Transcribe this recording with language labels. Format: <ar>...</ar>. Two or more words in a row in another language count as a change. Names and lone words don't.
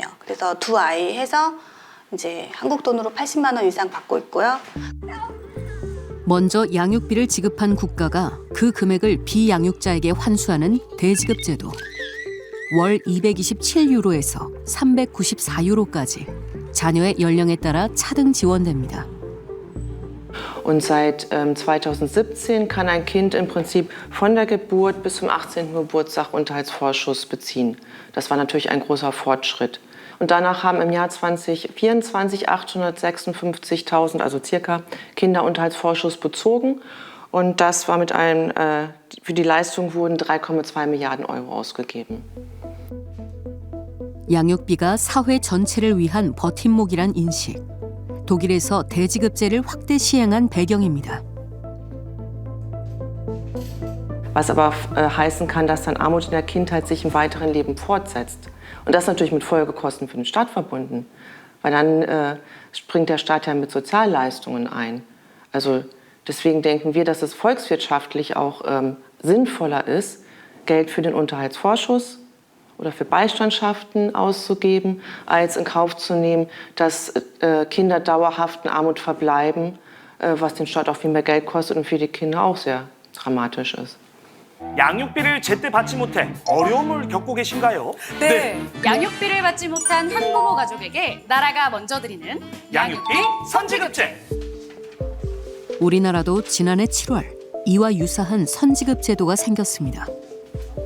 <ko>그래서 2아이 해서 이제 한국 돈으로 80만 원 이상 받고 있고요. 먼저 양육비를 지급한 국가가 그 금액을 비양육자에게 환수하는 대지급 제도. 월 227유로에서 394유로까지 자녀의 연령에 따라 차등 지원됩니다.</ko> <de>Und seit 2017 kann ein Kind im Prinzip von der Geburt bis zum 18. Geburtstag Unterhaltsvorschuss beziehen. Das war natürlich ein großer Fortschritt. Und danach haben im Jahr 2024 856.000, also circa, Kinder Unterhaltsvorschuss bezogen. Und das war mit einem, für die Leistung wurden 3,2 Milliarden Euro ausgegeben.</de> <ko>양육비가 사회 전체를 위한 버팀목이란 인식. 독일에서 대지급제를 확대 시행한 배경입니다.</ko> <de>Was aber heißen kann, dass dann Armut in der Kindheit sich im weiteren Leben fortsetzt. Und das ist natürlich mit Folgekosten für den Staat verbunden. Weil dann springt der Staat ja mit Sozialleistungen ein. Also deswegen denken wir, dass es volkswirtschaftlich auch sinnvoller ist, Geld für den Unterhaltsvorschuss oder für Beistandschaften auszugeben, als in Kauf zu nehmen, dass Kinder dauerhaft in Armut verbleiben, was den Staat auch viel mehr Geld kostet und für die Kinder auch sehr dramatisch ist.</de> <ko>양육비를 제때 받지 못해 어려움을 겪고 계신가요? 네. 양육비를 받지 못한 한부모 가족에게 나라가 먼저 드리는 양육비 선지급제. 우리나라도 지난해 7월 이와 유사한 선지급 제도가 생겼습니다.</ko>